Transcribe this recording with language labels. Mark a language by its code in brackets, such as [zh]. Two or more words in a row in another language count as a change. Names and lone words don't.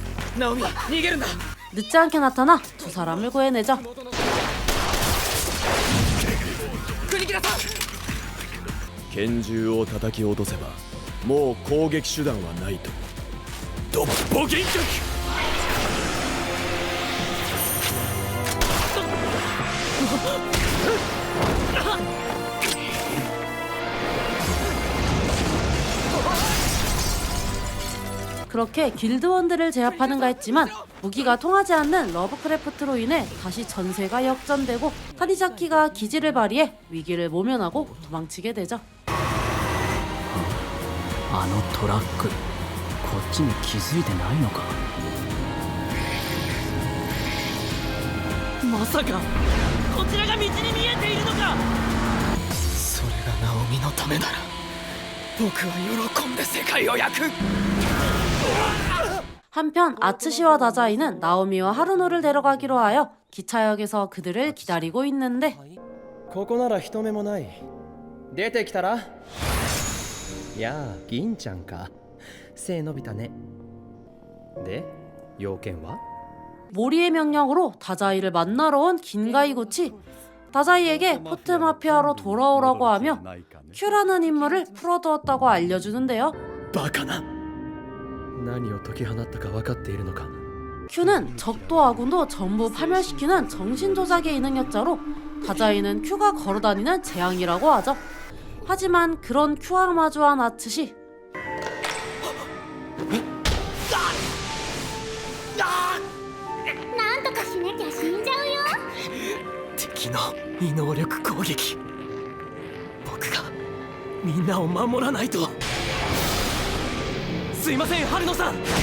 [ja] ナオミ逃げるんだ。 [ko] 늦지 않게 나타나 두 사람을 구해내죠. [ja] 国木田さん。拳銃を叩き落とせばもう攻撃手段はないと。ドボギン局。 [ko] 그렇게 길드원들을 제압하는가 했지만 무기가 통하지 않는 러브크래프트로 인해 다시 전세가 역전되고 타니자키가 기지를 발휘해 위기를 모면하고 도망치게 되죠. [ja] あのトラック、こっちに気づいてないのか。まさかこちらが道に見えているのか。それがナオミのためなら僕は喜んで世界を焼く。 [ko] 한편 아츠시와 다자이는 나오미와 하루노를 데려가기로 하여 기차역에서 그들을 기다리고 있는데 [ja] ここなら人目もない。出てきたら。やあ、銀ちゃんか。背伸びたね。で、要件は？ [ko] 모리의 명령으로 다자이를 만나러 온 긴가이구치. 다자이에게 포트 마피아로 돌아오라고 하며 큐라는 인물을 풀어두었다고 알려주는데요. [ja] バカな。何を解き放ったか分かっているのか。 [ko] 큐는 적도 아군도 전부 파멸시키는 정신조작의 능력자로 다자이는 큐가 걸어다니는 재앙이라고 하죠. 하지만 그런 큐와 마주한 아츠시. [ja] なんとかしなきゃ死んじゃうよ。敵の異能力攻撃。僕がみんなを守らないと。すいません、春野さん。